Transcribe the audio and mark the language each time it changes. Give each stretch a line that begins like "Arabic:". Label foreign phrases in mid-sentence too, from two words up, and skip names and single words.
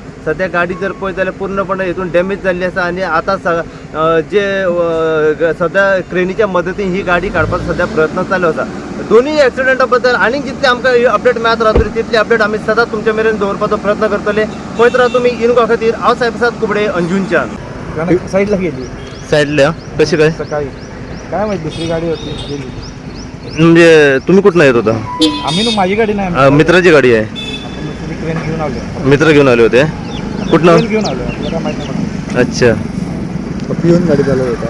Konkani: सध्या गाडी जर पळयत जाल्यार पूर्णपणे हितून डॅमेज जाल्ली आसा आणि आता जे सध्या क्रेनीच्या मदतीन ही गाडी काडपाचो सध्या प्रयत्न चालू आसा। दोन्ही ॲक्सिडंटा बद्दल आनी जितले आमकां अपडेट मेळत रावतली तितली अपडेट आमी सदांच तुमचे मेरेन दवरपाचो प्रयत्न करतले। पळयत राहा तुमी इनगो खातीर हांव साहेबसाद कुबडे अंजुनच्यान।
Marathi: साईडला गेली साईडला कशी काय सकाळी काय माहिती दुसरी गाडी होती गेली। म्हणजे तुम्ही कुठनं येत होता? आम्ही माझी गाडी नाही, मित्राची गाडी आहे। ट्रेन घेऊन आलो। मित्र घेऊन आले होते कुठनं? घेऊन आलो, आपल्याला काय माहिती नाही। अच्छा, पिऊन गाडी चालवत होता।